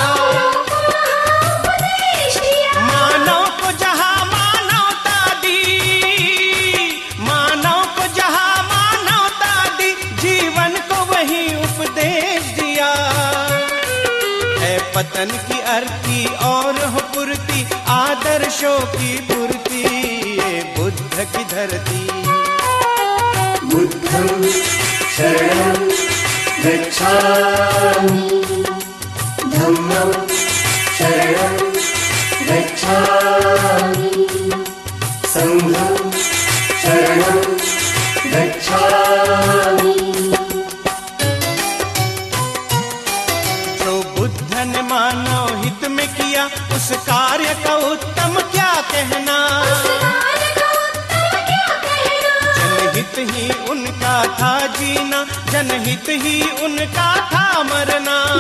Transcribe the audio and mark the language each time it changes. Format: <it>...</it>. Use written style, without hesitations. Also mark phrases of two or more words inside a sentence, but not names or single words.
<hi>मानव को जहाँ मानवता दी, मानव को जहाँ मानवता दी, जीवन को वही उपदेश दिया। पतन की अर्थी और हो पूर्ति, आदर्शों की पूर्ति, ये बुद्ध की धरती।</hi> <pi>बुद्धं शरणं गच्छामि, धम्मं शरणं गच्छामि, संघं शरणं गच्छामि।</pi> <hi>जो बुद्ध ने मानव हित में किया, उस कार्य का उत्तम क्या कहना। जनहित ही उनका था जीना, जनहित ही उनका था मरना।</hi>